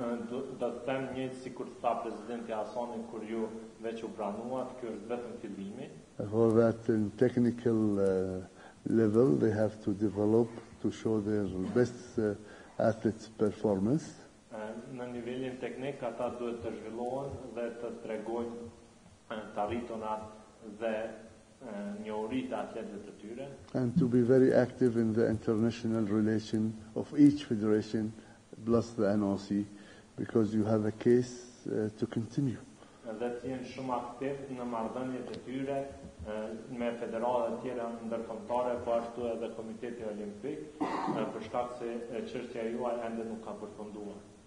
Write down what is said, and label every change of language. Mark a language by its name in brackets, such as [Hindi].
[Albanian] Do të them njëjtë sikur tha presidenti Hasani kur ju veç u pranuat, ky është vetëm fillimi. [English] For that in technical level they have to develop to show their best athletes performance. [Albanian] Në nivelin teknik ata duhet të zhvillohen dhe të tregojnë të arritunat dhe njohuritë e atletëve të tyre. [English] And to be very active in the international relation of each federation plus the NOC, because you have a case to continue. [Albanian] Dhe të jenë shumë aktiv në marrëdhëniet e tyre me federata të tjera ndërkombëtare, po ashtu edhe Komiteti Olimpik, për shkak se çështja juaj ende nuk ka përfunduar.